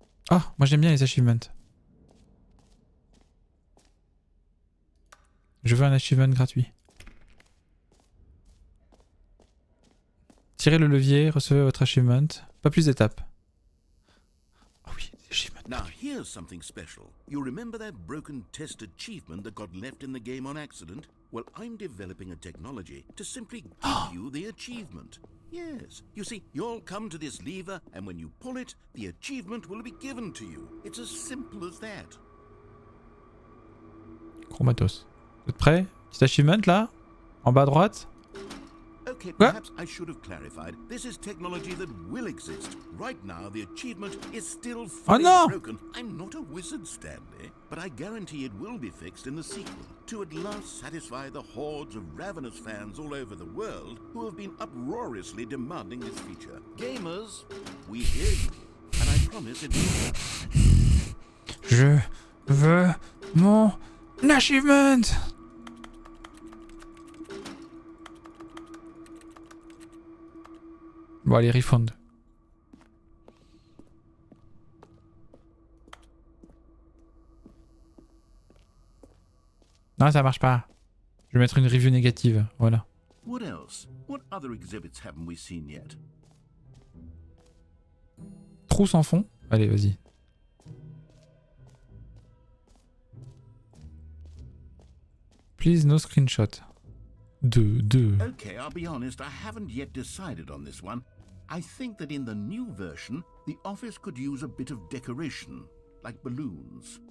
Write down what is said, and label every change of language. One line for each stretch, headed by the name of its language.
French: Ah, moi j'aime bien les achievements. Je veux un achievement gratuit. Tirez le levier, recevez votre achievement. Pas plus d'étapes. Ah oui, des achievements.
English: Now, here's something special. You remember that broken test achievement that got left in the game on accident? Well, I'm developing a technology to simply give you the achievement. Yes. You see, you'll come to this lever, and when you pull it, the achievement will be given to you. It's as simple as that.
French: Chromatos. Vous êtes prêts? Petit achievement là? En bas à droite?
English: Okay, What? perhaps I should have clarified. This is technology that will exist. Right now, the achievement is still fully no! broken. I'm not a wizard, Stanley, but I guarantee it will be fixed in the sequel to at last satisfy the hordes of ravenous fans all over the world who have been uproariously demanding this feature. Gamers, we hear you, and I promise it will happen.
French: Je veux mon achievement! Bon allez, refund. Non, ça marche pas. Je vais mettre une review négative, voilà.
English: What else? What other exhibits haven't we seen yet?
French: Trou sans fond. Allez, vas-y.
English: Please no screenshot. Deux. Okay, I'll be honest, I haven't yet decided on this one. I think that in the new version, the office could use a bit of decoration, like balloons.